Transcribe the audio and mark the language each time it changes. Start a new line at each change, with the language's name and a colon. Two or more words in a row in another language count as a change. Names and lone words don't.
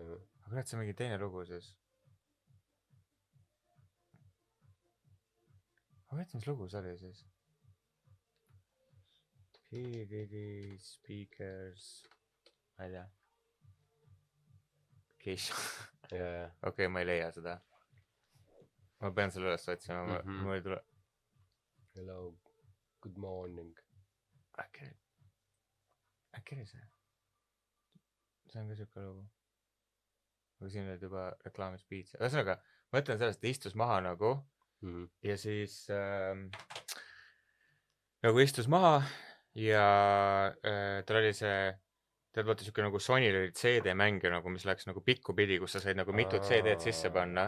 Estonian: aga kurat, see on mingi teine lugu siis. ma mõtlen, mis lugu see oli siis. PDD speakers ma ei tea. Okei, ma ei leia seda. Ma pean selle üles otsima, mul ei tule.
English: Hello, good morning.
Estonian: Äkki oli see? See on ka siuke lugu. Aga siin olid juba reklaamis piits. Ühesõnaga, ma ütlen sellest, et istus maha nagu ja siis nagu istus maha ja tal oli see tead vaata siuke nagu Sonyl olid CD-mänge nagu, mis läks nagu pikku pidi, kus sa said nagu mitu CD-d sisse panna.